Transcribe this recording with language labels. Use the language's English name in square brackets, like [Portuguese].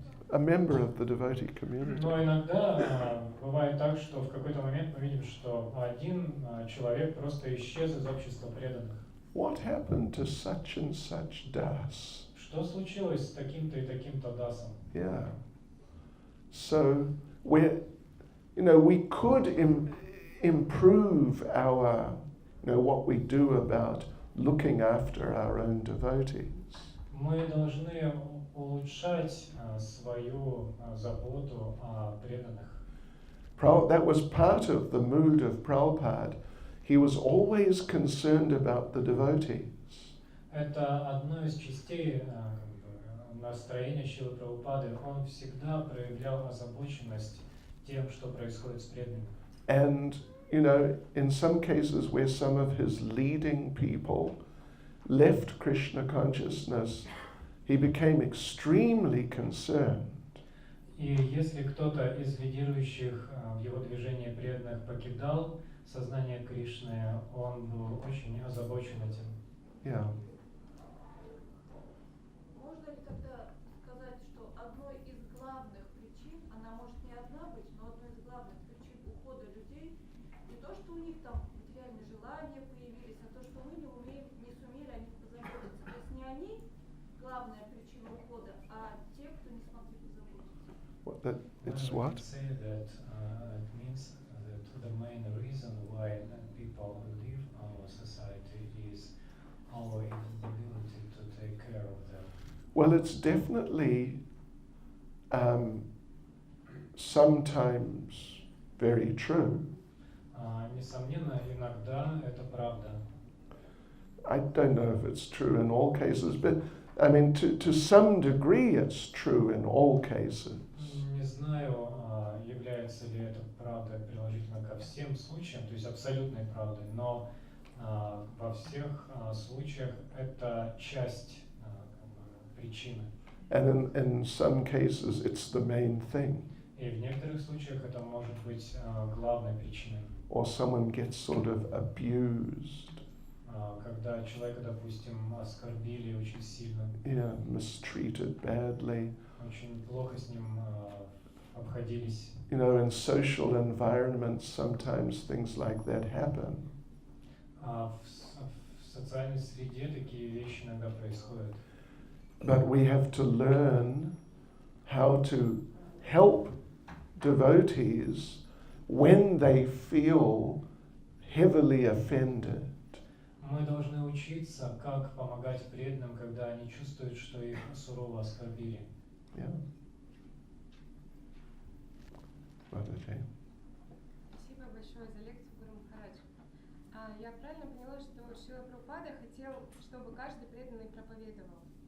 [English] A member of the devotee community. [Russian] Но иногда бывает так, что в какой-то момент мы видим, что один человек просто исчез из общества преданных. [English] What happened to such and such das? [Russian] Что случилось с таким-то и таким-то дасом? [English] Yeah. So we could improve our, what we do about looking after our own devotees. [Russian] Мы должны улучшать свою заботу о преданных. [English] That was part of the mood of Prabhupada. He was always concerned about the devotees. [Russian] Это одно из частей настроения Шрилы Прабхупады. Он всегда проявлял озабоченность тем, что происходит с преданными. [English] And, in some cases where some of his leading people left Krishna consciousness, he became extremely concerned. [Russian] И если кто-то из лидирующих в его движении преданных покидал сознание Кришны, он был очень озабочен этим. [English] Yeah. [Russian] Можно ли тогда сказать, что одной из главных причин, она может не одна быть, но одной из главных причин ухода людей не то, что у них там материальные желания появились, а то, что мы не сумели о них позаботиться. То есть не они главная причина ухода, а те, кто не смогли позаботиться. [English] It's We what? can say that it means that the main reason why people leave our society is our inability to take care of them. Well, it's definitely sometimes very true. [Russian] Несомненно, иногда это правда. [English] I don't know if it's true in all cases, but I mean, to some degree it's true in all cases. [Russian] Не знаю, является ли это правдой приложительно ко всем случаям, то есть абсолютной правдой, но во всех случаях это часть причины. [English] And in some cases it's the main thing. [Russian] И в некоторых случаях это может быть главной причиной. [English] Or someone gets sort of abused. [Russian] Когда человека, допустим, оскорбили очень сильно, [English] Yeah, mistreated badly. [Russian] очень плохо с ним обходились. [English] In social environments sometimes things like that happen. [Russian] В социальной среде такие вещи иногда происходят. [English] But we have to learn how to help devotees when they feel heavily offended. [Russian] Мы должны учиться, как помогать преданным, когда они чувствуют, что их сурово оскорбили. [English] Yeah. [Russian] Спасибо большое за лекцию, Гуру Махарадж. Я правильно поняла, что Шрила Прабхупада хотел, чтобы каждый преданный проповедовал.